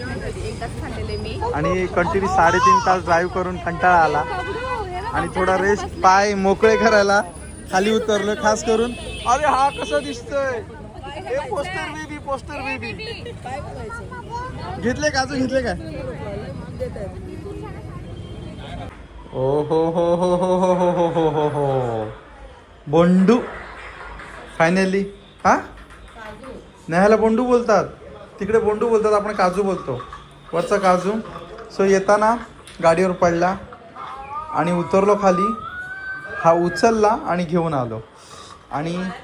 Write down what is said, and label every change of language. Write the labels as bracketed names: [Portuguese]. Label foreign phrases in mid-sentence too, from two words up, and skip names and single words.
[Marathi] आणि कंटिन्यू 3.5 तास ड्राईव्ह करून कंटाळा आला आणि थोडा रेस्ट, पाय मोकळे करायला खाली उतरलं. खास करून अरे हा कसा दिसतोय, हे [English] poster baby [Marathi] घेतले का, अजून घेतले काय? ओ हो हो हो हो हो हो हो हो हो हो बोंडू फायनली. हा, नेहाला बोंडू बोलतात, तिकडे बोंडू बोलतात, आपण काजू बोलतो. वरचा काजू. सो येताना गाडीवर पडला आणि उतरलो खाली. हा उचलला आणि घेऊन आलो. आणि